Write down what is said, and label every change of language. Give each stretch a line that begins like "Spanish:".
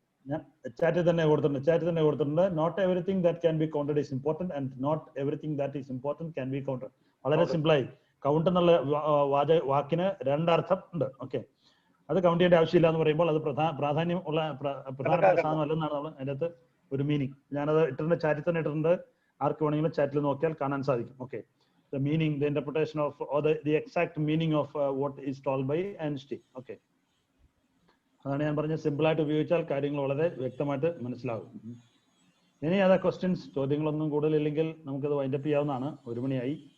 Malayalam: ഞാൻ ചാറ്റിൽ തന്നെ കൊടുത്തിട്ടുണ്ട്
English: Not everything that can be counted is important and not everything that is important can be counted.
Malayalam: വളരെ സിമ്പിളായി കൗണ്ട് എന്നുള്ള വാക്കിന് രണ്ടർത്ഥം ഉണ്ട്. ഓക്കെ, അത് കൗണ്ട് ചെയ്യേണ്ട ആവശ്യമില്ല എന്ന് പറയുമ്പോൾ അത് പ്രാധാന്യം ഉള്ള പ്രധാനപ്പെട്ട സാധനമല്ലെന്നാണ് നമ്മൾ അതിൻ്റെ അകത്ത് ഒരു മീനിങ്. ഞാനത് ഇട്ടിട്ടുണ്ട്, ചാറ്റിൽ തന്നെ ഇട്ടിട്ടുണ്ട്, ആർക്ക് വേണമെങ്കിലും ചാറ്റിൽ നോക്കിയാൽ കാണാൻ സാധിക്കും.
English: Okay, the meaning, the interpretation of, or the exact meaning of what is told by Einstein.
Malayalam: Okay, അതാണ് ഞാൻ പറഞ്ഞ സിമ്പിൾ ആയിട്ട് ഉപയോഗിച്ചാൽ കാര്യങ്ങൾ വളരെ വ്യക്തമായിട്ട് മനസ്സിലാകും. ഇനി അതർ ക്വസ്റ്റ്യൻസ്, ചോദ്യങ്ങളൊന്നും കൂടുതലില്ലെങ്കിൽ നമുക്കത് വൈൻഡപ്പ് ചെയ്യാവുന്നതാണ്. 1 മണിയായി.